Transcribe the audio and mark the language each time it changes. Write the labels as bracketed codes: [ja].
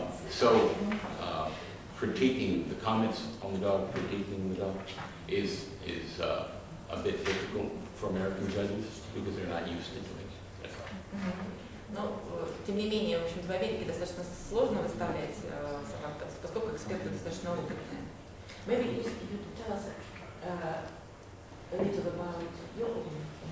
[en] So, critiquing the comments on the dog, critiquing the dog is a bit difficult for American judges because they're not used to doing it. That's all. [ru] Но, тем не менее, в общем, в Америке достаточно сложно выставлять собак, поскольку эксперты достаточно опытные. [en] Maybe you tell us a little about your opinion.